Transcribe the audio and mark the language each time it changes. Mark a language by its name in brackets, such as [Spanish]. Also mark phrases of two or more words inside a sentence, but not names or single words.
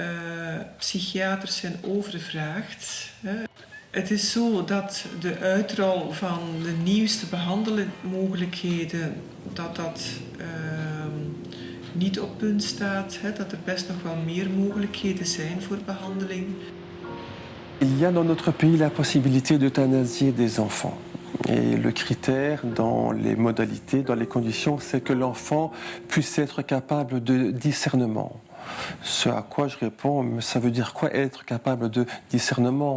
[Dutch] Psychiaters zijn overvraagd. Het is zo dat de uitrol van de nieuwste behandelmogelijkheden, dat niet op punt staat, dat er best nog wel meer mogelijkheden zijn voor behandeling. [French] Il y a dans notre pays la possibilité d'euthanasier des enfants. Et le critère dans les modalités, dans les conditions, c'est que l'enfant puisse être capable de discernement. Ce à quoi je réponds, mais ça veut dire quoi être capable de discernement?